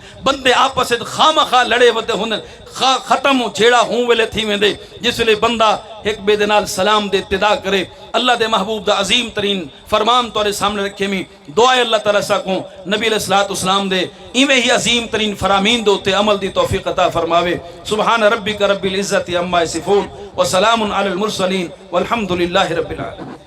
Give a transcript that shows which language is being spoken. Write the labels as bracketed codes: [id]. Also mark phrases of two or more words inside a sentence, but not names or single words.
[skr] बंदे आपस विच खामखा लड़े वदे हुंदन, खत्म झेड़ा हूं वेले थी वेंदे जिस वेले बंदा एक बे दे नाल सलाम दे इत्तिदा करे। अल्लाह दे महबूब दा अजीम तरीन फरमान तोरे सामने रखे मी दुआ अल्लाह तआला सा को नबी [ar] عليه الصلاة والسلام [skr] दे इवें ही अजीम तरीन फरामीन दे उत्ते अमल दी तौफीक अता फरमावे। [ar] سبحان ربك رب العزة عما يصفون وسلام على المرسلين والحمد لله رب العالمين.